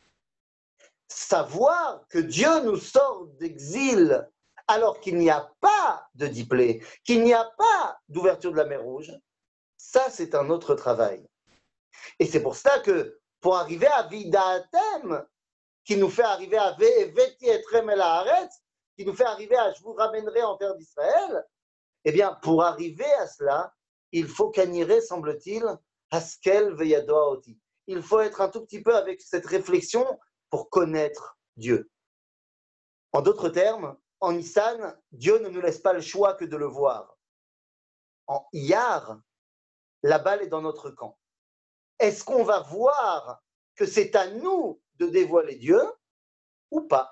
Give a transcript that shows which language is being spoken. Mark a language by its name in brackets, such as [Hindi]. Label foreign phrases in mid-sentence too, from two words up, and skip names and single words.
[French] Savoir que Dieu nous sort d'exil alors qu'il n'y a pas de diplôme, qu'il n'y a pas d'ouverture de la mer Rouge, ça c'est un autre travail. Et c'est pour ça que pour arriver à Vidatem, qui nous fait arriver à [Hebrew] והבאתי אתכם אל הארץ, [French] qui nous fait arriver à je vous ramènerai en terre d'Israël, eh bien, pour arriver à cela, il faut qu'anirer, semble-t-il, [Hebrew] השכל וידוע אותי. [French] Il faut être un tout petit peu avec cette réflexion pour connaître Dieu. En d'autres termes, en Nissan, Dieu ne nous laisse pas le choix que de le voir. En Iyar, la balle est dans notre camp. Est-ce qu'on va voir que c'est à nous de dévoiler Dieu ou pas?